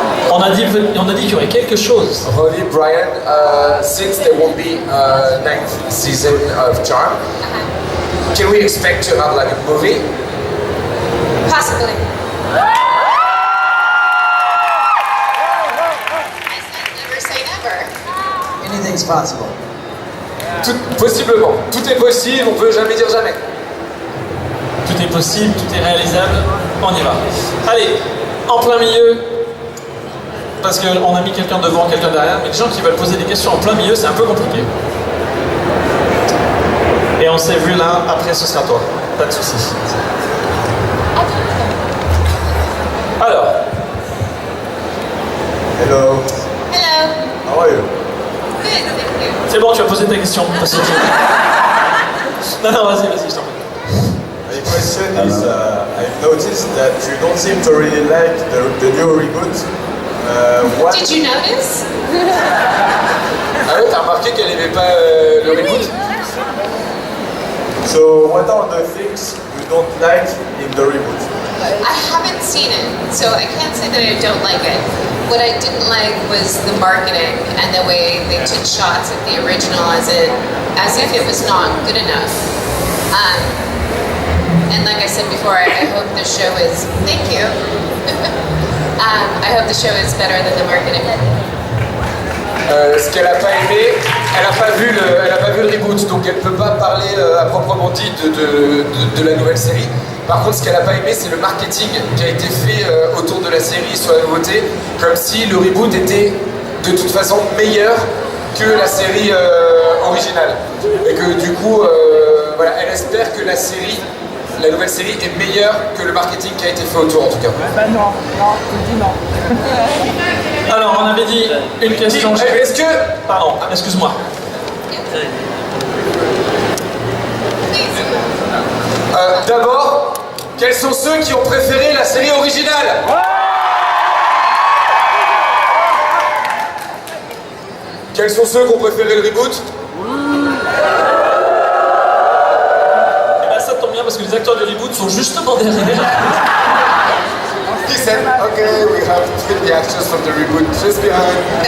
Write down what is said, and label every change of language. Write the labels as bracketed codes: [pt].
[fr] On a dit qu'il y aurait quelque chose. [en] Holly, Brian, since there won't be a 9th season of Charm, can we expect to have like a movie? Possibly. Never say never. Anything's possible. [fr] Possiblement. Tout est possible, on peut jamais dire jamais. Tout est possible, tout est réalisable, on y va. Allez, en plein milieu, parce qu'on a mis quelqu'un devant, quelqu'un derrière, mais les gens qui veulent poser des questions en plein milieu, c'est un peu compliqué. Et on s'est vu là, après ce sera toi, pas de soucis. Alors. [en] Hello. Hello. How are you? Good, thank you. [fr] C'est bon, tu as posé ta question. Non, vas-y, je t'en prie. [en] My question is, I've noticed that you don't seem to really like the new reboot. What? Did you notice? [fr] Ah ouais, t'as remarqué qu'elle aimait pas le reboot? [en] So, what are the things you don't like in the reboot? I haven't seen it, so I can't say that I don't like it. What I didn't like was the marketing and the way they took shots of the original as if it was not good enough. And like I said before, I hope the show is, thank you. I hope the show is better than the marketing. [fr] Ce qu'elle n'a pas aimé, elle n'a pas vu le reboot, donc elle ne peut pas parler à proprement dit de la nouvelle série. Par contre, ce qu'elle n'a pas aimé, c'est le marketing qui a été fait autour de la série sur la nouveauté, comme si le reboot était de toute façon meilleur que la série originale. Et que du coup, voilà, elle espère que la nouvelle série est meilleure que le marketing qui a été fait autour en tout cas. Non, je dis non. Alors, on avait dit une question. Est-ce que... Pardon, excuse-moi. D'abord, quels sont ceux qui ont préféré la série originale? Quels sont ceux qui ont préféré le reboot? Eh ben ça tombe bien parce que les acteurs du reboot sont justement derrière. [en] He said, okay, we have the actors from the reboot just behind.